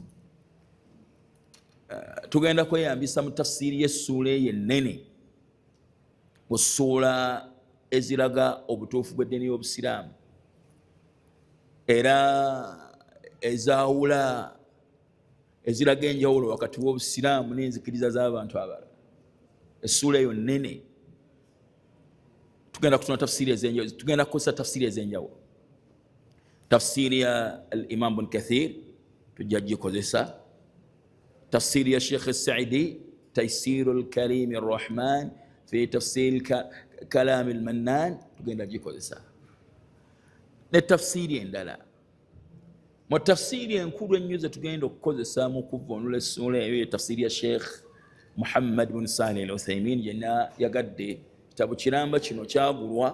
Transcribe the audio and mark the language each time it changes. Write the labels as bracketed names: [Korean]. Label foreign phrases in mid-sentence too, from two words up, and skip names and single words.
[Ganda] Tugenda kweyambisa mu tafsiri y'essuula eyo ennene, mu ssuula eziraga obutuufu bw'eddiini y'obusiraamu era ezaawula, eziraga enjawulo wakati w'obusiraamu n'enzikiriza z'abantu abalala. Essuula eyo nnene tugenda kusoma tafsiri ez'enjawulo, tugenda kukozesa tafsiri ez'enjawulo. Tafsiri ya al-Imam Ibn Kathir tujja gikozesa, tafsiri ya Sheikh As-Sa'idi Taysirul Karim Ar-Rahman fi tafsir Kalam Al-Mannan tugenda gikozesa, ne tafsiri endala. Mu tafsiri enkulu ennyo ze tugenda okukozesa mu kuvvuunula essuula eyo ye tafsiri ya Sheikh Muhammad bin Salih Al-Uthaymin, yenna yagadde kitabo kiramba kino kyagulwa.